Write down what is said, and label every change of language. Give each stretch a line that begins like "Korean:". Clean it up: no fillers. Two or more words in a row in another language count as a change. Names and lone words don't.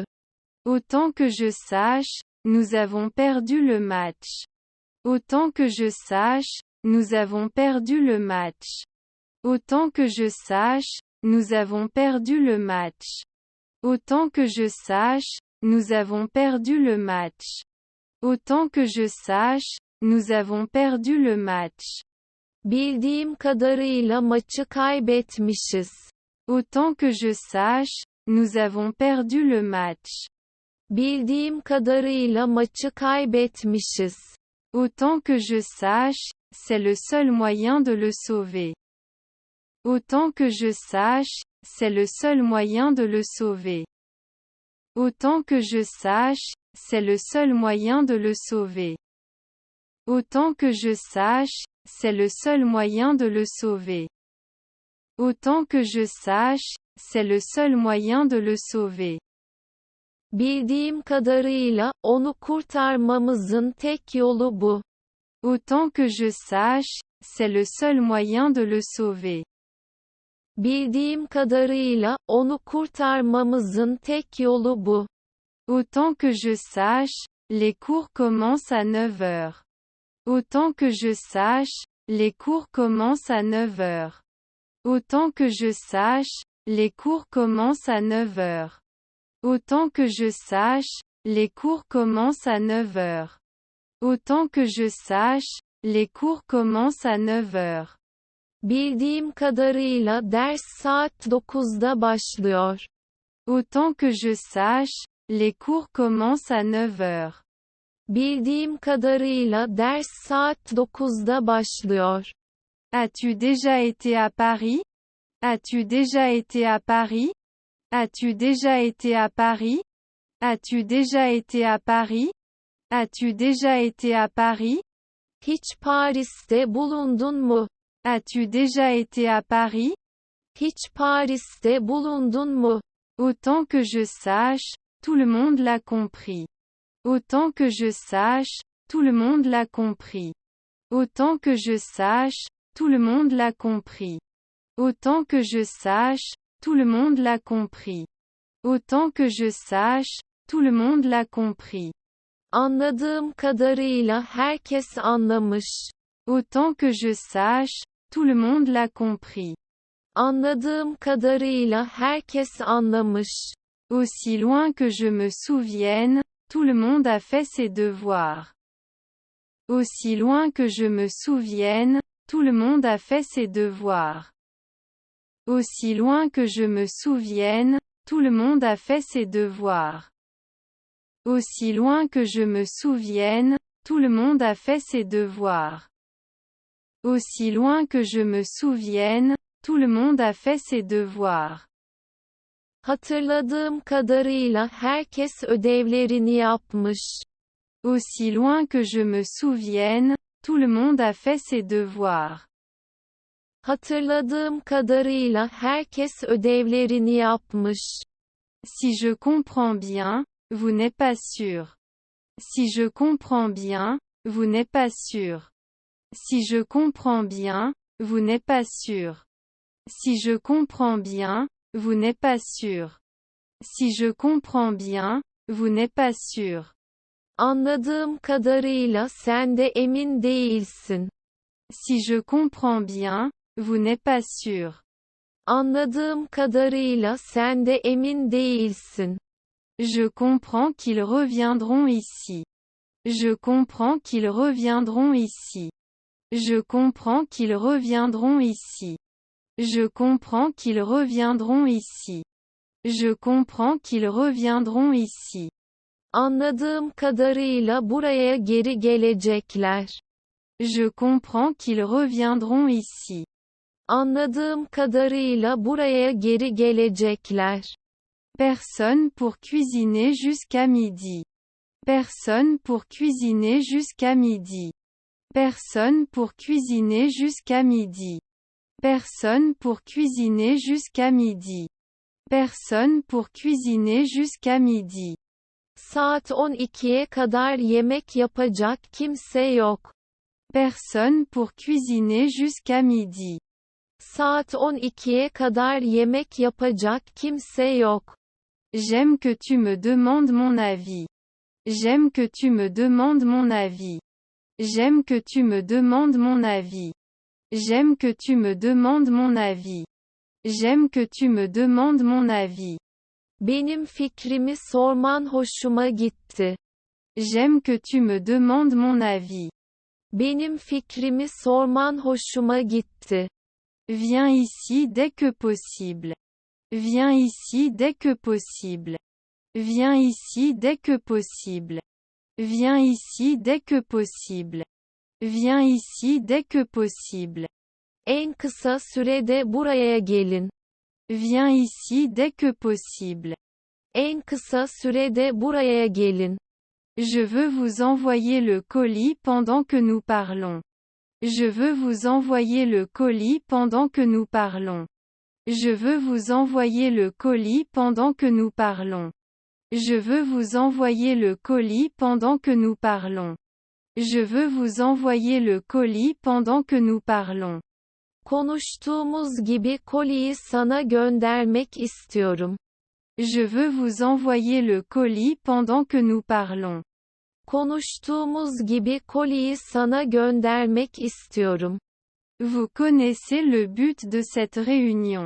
French: Autant que je sache, nous avons perdu le match. Autant que je sache, nous avons perdu le match. Autant que je sache, nous avons perdu le match. Autant que je sache, nous avons perdu le match. Autant que je sache, nous avons perdu le match.
Turkish: Bildiğim kadarıyla maçı kaybetmişiz.
French: Autant que je sache, nous avons perdu le match.
Turkish: Bildiğim kadarıyla maçı kaybetmişiz.
French: Autant que je sache, c'est le seul moyen de le sauver. Autant que je sache, c'est le seul moyen de le sauver. Autant que je sache, c'est le seul moyen de le sauver. Autant que je sache, c'est le seul moyen de le sauver. Autant que je sache, c'est le seul moyen de le sauver.
Turkish: Bildiğim kadarıyla onu kurtarmamızın tek yolu bu.
French: Autant que je sache, c'est le seul moyen de le sauver.
Turkish: Bildiğim kadarıyla onu kurtarmamızın tek yolu bu.
French: Autant que je sache, les cours commencent à 9 heures. Autant que je sache, les cours commencent à 9 heures. Autant que je sache, les cours commencent à 9 heures. Autant que je sache, les cours commencent à 9 heures. Autant que je sache, les cours commencent à 9 heures.
Turkish: Bildiğim kadarıyla ders saat 9'da başlıyor.
French: Autant que je sache, les cours commencent à 9 heures.
Turkish: Bildiğim kadarıyla ders saat 9'da başlıyor.
French: As-tu déjà été à Paris? As-tu déjà été à Paris? As-tu déjà été à Paris? As-tu déjà été à Paris? As-tu déjà été à Paris?
Turkish: Hiç Paris'te bulundun mu?
French: As-tu déjà été à Paris?
Turkish: Hiç Paris'te bulundun mu?
French: Autant que je sache, tout le monde l'a compris. Autant que je sache, tout le monde l'a compris. Autant que je sache, tout le monde l'a compris. Autant que je sache, tout le monde l'a compris. Autant que je sache, tout le monde l'a compris.
Turkish: Anladığım kadarıyla herkes anlamış.
French: Autant que je sache, tout le monde l'a compris.
Turkish: Anladığım kadarıyla herkes anlamış.
French: Aussi loin que je me souvienne, tout le monde a fait ses devoirs. Aussi loin que je me souvienne, tout le monde a fait ses devoirs. Aussi loin que je me souvienne, tout le monde a fait ses devoirs. Aussi loin que je me souvienne, tout le monde a fait ses devoirs. Aussi loin que je me souvienne, tout le monde a fait ses devoirs.
Turkish: Hatırladığım kadarıyla herkes ödevlerini yapmış.
French: Aussi loin que je me souvienne, tout le monde a fait ses devoirs.
Turkish: Hatırladığım kadarıyla herkes ödevlerini yapmış.
French: Si je comprends bien, vous n'êtes pas sûr. Si je comprends bien, vous n'êtes pas sûr. Si je comprends bien, vous n'êtes pas sûr. Si je comprends bien, vous n'êtes pas sûr. Si je comprends bien, vous n'êtes pas sûr.
Turkish: Anladığım kadarıyla sen de emin değilsin.
French: Si je comprends bien, vous n'êtes pas sûr.
Turkish: Anladığım kadarıyla sen de emin değilsin.
French: Je comprends qu'ils reviendront ici. Je comprends qu'ils reviendront ici. Je comprends qu'ils reviendront ici. Je comprends qu'ils reviendront ici. Je comprends qu'ils reviendront ici.
Turkish: Anladığım kadarıyla buraya geri gelecekler.
French: Je comprends qu'ils reviendront ici.
Turkish: Anladığım kadarıyla buraya geri gelecekler.
French: Personne pour cuisiner jusqu'à midi. Personne pour cuisiner jusqu'à midi. Personne pour cuisiner jusqu'à midi. Personne pour cuisiner jusqu'à midi. Personne pour cuisiner jusqu'à midi.
Turkish: Saat 12'ye kadar yemek yapacak kimse yok.
French: Personne pour cuisiner jusqu'à midi.
Turkish: Saat 12'ye kadar yemek yapacak kimse yok.
French: J'aime que tu me demandes mon avis. J'aime que tu me demandes mon avis. J'aime que tu me demandes mon avis. J'aime que tu me demandes mon avis. J'aime que tu me demandes mon avis.
Turkish: Benim fikrimi sorman hoşuma gitti.
French: J'aime que tu me demandes mon avis.
Turkish: Benim fikrimi sorman hoşuma gitti.
French: Viens ici dès que possible. Viens ici dès que possible. Viens ici dès que possible. Viens ici dès que possible. Viens ici dès que possible.
Turkish: En kısa sürede buraya gelin.
French: Viens ici dès que possible.
Turkish: En kısa sürede buraya gelin.
French: Je veux vous envoyer le colis pendant que nous parlons. Je veux vous envoyer le colis pendant que nous parlons. Je veux vous envoyer le colis pendant que nous parlons. Je veux vous envoyer le colis pendant que nous parlons. Je veux vous envoyer le colis pendant que nous parlons.
Turkish: Konuştuğumuz gibi koliyi sana göndermek istiyorum.
French: Je veux vous envoyer le colis pendant que nous parlons.
Turkish: Konuştuğumuz gibi koliyi sana göndermek istiyorum.
French: Vous connaissez le but de cette réunion.